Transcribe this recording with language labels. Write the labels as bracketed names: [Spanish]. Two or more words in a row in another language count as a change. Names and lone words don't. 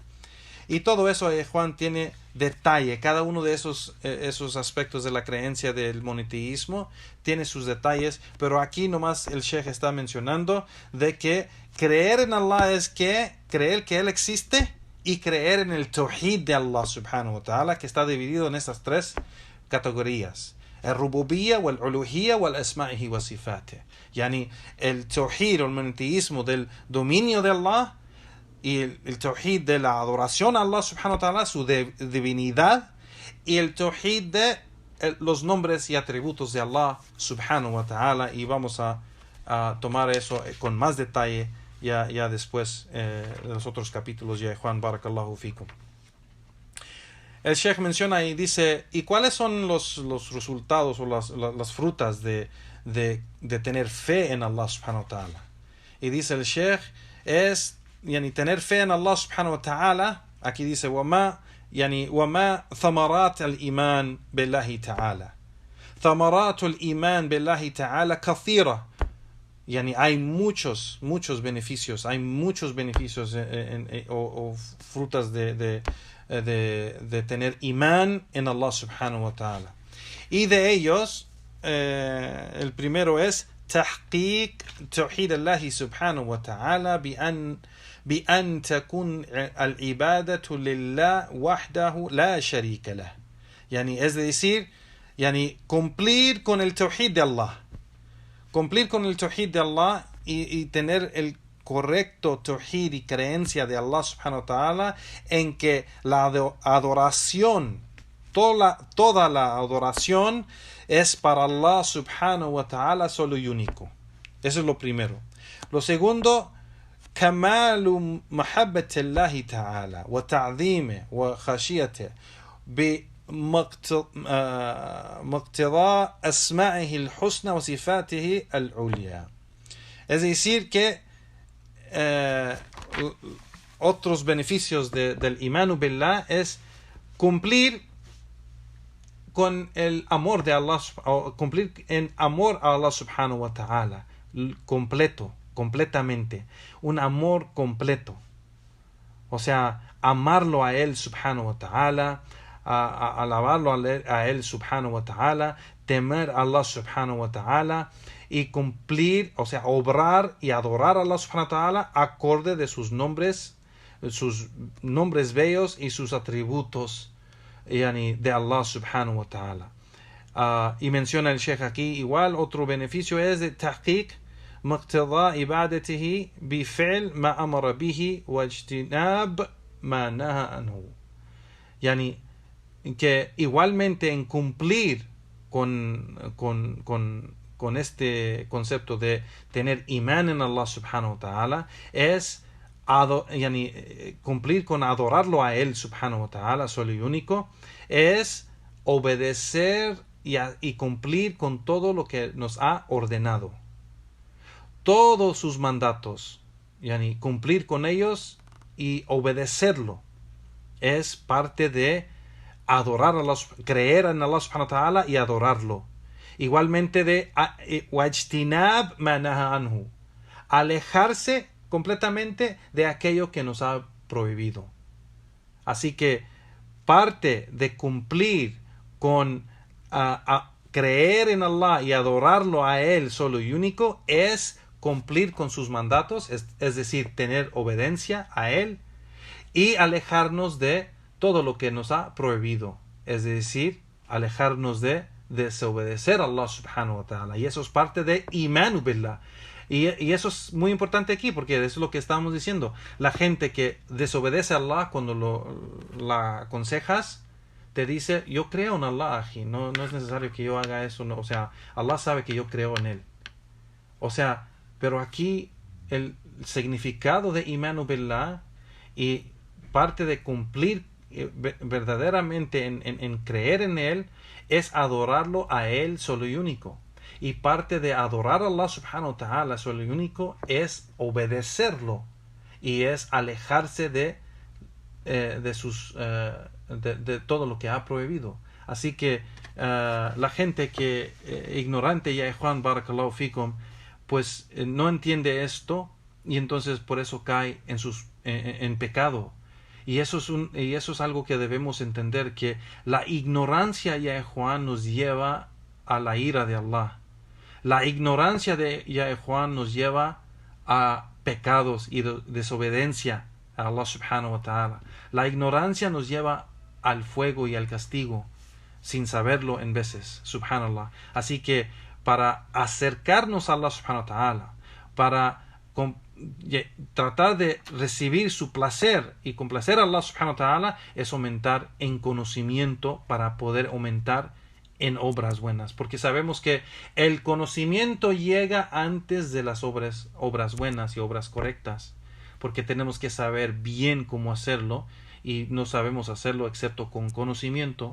[Spanish] Y todo eso, Juan, tiene detalle. Cada uno de esos aspectos de la creencia del monoteísmo tiene sus detalles, pero aquí nomás el Sheikh está mencionando de que creer en Allah es que creer que Él existe y creer en el tawhid de Allah [Arabic] سبحانه وتعالى, [Spanish] que está dividido en estas 3 categorías: el rububiyya, el uluhiyya, el [Arabic] أسمائه وصفاته. [Spanish] Yani el tawhid o el monoteísmo del dominio de Allah y el tawhid de la adoración a Allah [Arabic] سبحانه وتعالى, [Spanish] su divinidad, y el tawhid de los nombres y atributos de Allah [Arabic] سبحانه وتعالى. [Spanish] Y vamos a tomar eso con más detalle ya después de los otros capítulos ya Juan, [Arabic] بارك الله فيكم. [Spanish] El Sheikh menciona y dice, ¿y cuáles son los resultados o las frutas de tener fe en Allah [Arabic] سبحانه وتعالى? [Spanish] Y dice el Sheikh, es tener fe en Allah [Arabic] سبحانه وتعالى. [Spanish] Aquí dice, [Arabic] وما ثمرات الإيمان بالله تعالى. ثمرات الإيمان بالله تعالى كثيرة. [Spanish] Hay muchos beneficios, o frutas de tener imán en Allah [Arabic] سبحانه وتعالى. [Spanish] Y de ellos, el primero es [Arabic] تحقيق توحيد الله سبحانه وتعالى بأن تكون العبادة لله وحده لا شريك له. [Spanish] Es decir, cumplir con el tawhid de Allah. Cumplir con el tawhid de Allah y tener el correcto tawhid y creencia de Allah [Arabic] سبحانه وتعالى, [Spanish] en que la adoración, toda la adoración es para Allah [Arabic] سبحانه وتعالى [Spanish] solo y único. Eso es lo primero. Lo segundo, [Arabic] كمال محبة الله تعالى وتعظيمه وخشيته بمقتضى أسمائه الحسنى وصفاته العليا. [Spanish] Es decir que otros beneficios del [Arabic] إيمان بالله [Spanish] es cumplir con el amor de Allah, o cumplir en amor a Allah [Arabic] سبحانه وتعالى, [Spanish] completamente, un amor completo, o sea, amarlo a él [Arabic] سبحانه وتعالى, [Spanish] alabarlo a él [Arabic] سبحانه وتعالى, [Spanish] temer a Allah [Arabic] سبحانه وتعالى [Spanish] y cumplir, o sea, obrar y adorar a Allah [Arabic] سبحانه وتعالى [Spanish] acorde de sus nombres bellos y sus atributos de Allah [Arabic] سبحانه وتعالى. [Spanish] Y menciona el Sheikh aquí igual otro beneficio es de [Arabic] تحقيق مقتضى عبادته بفعل ما أمر به واجتناب ما نهى عنه. [Spanish] Que igualmente en cumplir con este concepto de tener imán en Allah [Arabic] سبحانه وتعالى [Spanish] es cumplir con adorarlo a él [Arabic] سبحانه وتعالى [Spanish] solo y único, es obedecer y cumplir con todo lo que nos ha ordenado, todos sus mandatos, cumplir con ellos y obedecerlo es parte de adorar a Allah, creer en Allah [Arabic] سبحانه وتعالى [Spanish] y adorarlo. Igualmente de [Arabic] واجتناب ما نهى عنه, [Spanish] alejarse completamente de aquello que nos ha prohibido. Así que parte de cumplir con creer en Allah y adorarlo a él solo y único es cumplir con sus mandatos, es decir, tener obediencia a él y alejarnos de todo lo que nos ha prohibido, es decir, alejarnos de desobedecer a Allah [Arabic] سبحانه وتعالى. [Spanish] Y eso es parte de [Arabic] إيمان بالله. [Spanish] Y eso es muy importante aquí, porque eso es lo que estamos diciendo. La gente que desobedece a Allah, cuando la aconsejas, te dice, yo creo en Allah, no es necesario que yo haga eso, no. O sea, Allah sabe que yo creo en él. O sea, pero aquí el significado de [Arabic] إيمان بالله [Spanish] y parte de cumplir verdaderamente en creer en él es adorarlo a él solo y único. Y parte de adorar a Allah [Arabic] سبحانه وتعالى [Spanish] solo y único es obedecerlo y es alejarse de todo lo que ha prohibido. Así que la gente que ignorante, ya Juan, [Arabic] بارك الله فيكم, [Spanish] pues no entiende esto y entonces por eso cae en pecado. Y eso es algo que debemos entender, que la ignorancia, ya Juan, nos lleva a la ira de Allah. La ignorancia de ya Juan nos lleva a pecados y desobediencia a Allah [Arabic] سبحانه وتعالى. [Spanish] La ignorancia nos lleva al fuego y al castigo sin saberlo en veces, subhanallah. Así que para acercarnos a Allah [Arabic] سبحانه وتعالى, [Spanish] para tratar de recibir su placer y complacer a Allah [Arabic] سبحانه وتعالى, [Spanish] es aumentar en conocimiento para poder aumentar en obras buenas, porque sabemos que el conocimiento llega antes de las obras buenas y obras correctas, porque tenemos que saber bien cómo hacerlo y no sabemos hacerlo excepto con conocimiento.